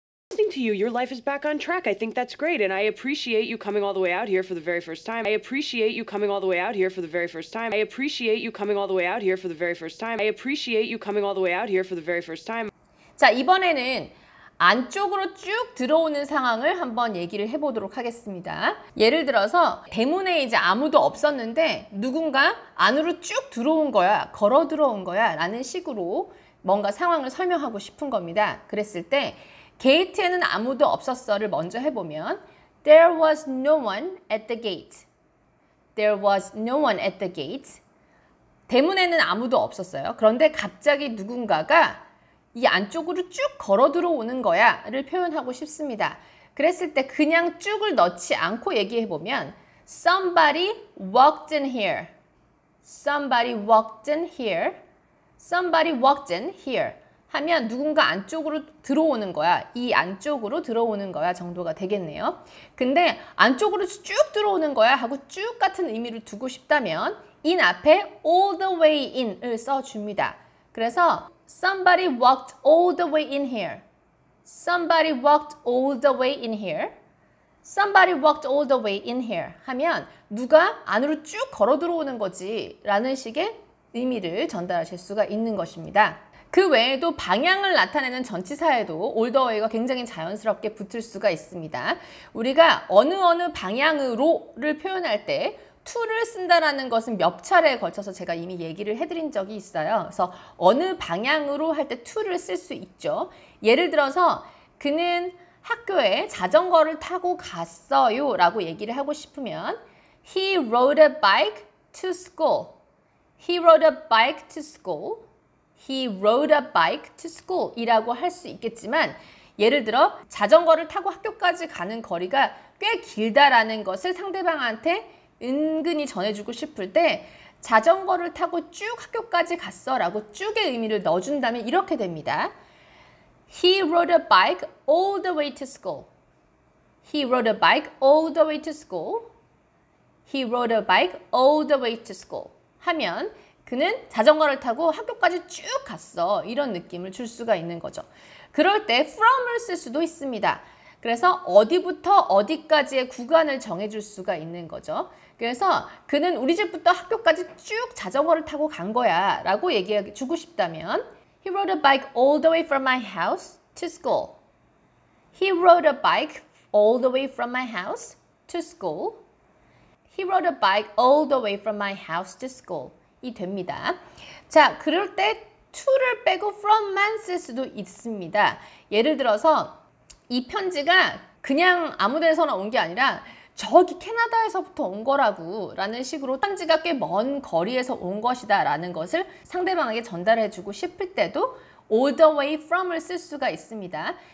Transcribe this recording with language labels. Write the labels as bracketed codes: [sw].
[en] Listening to you, your life is back on track. I think that's great, and I appreciate you coming all the way out here for the very first time. I appreciate you coming all the way out here for the very first time. I appreciate you coming all the way out here for the very first time. I appreciate you coming all the way out here for the very first time. [ko] 자, 이번에는 안쪽으로 쭉 들어오는 상황을 한번 얘기를 해보도록 하겠습니다. 예를 들어서 대문에 이제 아무도 없었는데 누군가 안으로 쭉 들어온 거야, 걸어 들어온 거야 라는 식으로 뭔가 상황을 설명하고 싶은 겁니다. 그랬을 때 게이트에는 아무도 없었어를 먼저 해보면 [en] There was no one at the gate. There was no one at the gate. [ko] 대문에는 아무도 없었어요. 그런데 갑자기 누군가가 이 안쪽으로 쭉 걸어 들어오는 거야를 표현하고 싶습니다. 그랬을 때 그냥 쭉을 넣지 않고 얘기해보면 [en] Somebody walked in here. Somebody walked in here. Somebody walked in here [ko] 하면 누군가 안쪽으로 들어오는 거야. 이 안쪽으로 들어오는 거야 정도가 되겠네요. 근데 안쪽으로 쭉 들어오는 거야 하고 쭉 같은 의미를 두고 싶다면 in 앞에 [en] all the way in [ko] 을 써줍니다. [en] 그래서 somebody walked all the way in here. Somebody walked all the way in here. Somebody walked all the way in here [ko] 하면 누가 안으로 쭉 걸어 들어오는 거지 라는 식의 의미를 전달하실 수가 있는 것입니다. 그 외에도 방향을 나타내는 전치사에도 all the way가 굉장히 자연스럽게 붙을 수가 있습니다. 우리가 어느 방향으로를 표현할 때 to를 쓴다라는 것은 몇 차례에 걸쳐서 제가 이미 얘기를 해드린 적이 있어요. 그래서 어느 방향으로 할 때 to를 쓸 수 있죠. 예를 들어서 그는 학교에 자전거를 타고 갔어요 라고 얘기를 하고 싶으면 [en] He rode a bike to school. He rode a bike to school. He rode a bike to school [ko] 이라고 할 수 있겠지만 예를 들어 자전거를 타고 학교까지 가는 거리가 꽤 길다라는 것을 상대방한테 은근히 전해주고 싶을 때 자전거를 타고 쭉 학교까지 갔어 라고 쭉의 의미를 넣어준다면 이렇게 됩니다. [en] He rode a bike all the way to school. He rode a bike all the way to school. He rode a bike all the way to school. [ko] 하면 그는 자전거를 타고 학교까지 쭉 갔어. 이런 느낌을 줄 수가 있는 거죠. 그럴 때 from을 쓸 수도 있습니다. 그래서 어디부터 어디까지의 구간을 정해줄 수가 있는 거죠. 그래서 그는 우리 집부터 학교까지 쭉 자전거를 타고 간 거야 라고 얘기해 주고 싶다면 [en] He rode a bike all the way from my house to school. He rode a bike all the way from my house to school. He rode a bike all the way from my house to school. [ko] 이 됩니다. 자, 그럴 때 to를 빼고 from만 쓸 수도 있습니다. 예를 들어서 이 편지가 그냥 아무 데서나 온 게 아니라 저기 캐나다에서부터 온 거라고 라는 식으로 편지가 꽤 먼 거리에서 온 것이다 라는 것을 상대방에게 전달해 주고 싶을 때도 all the way from을 쓸 수가 있습니다.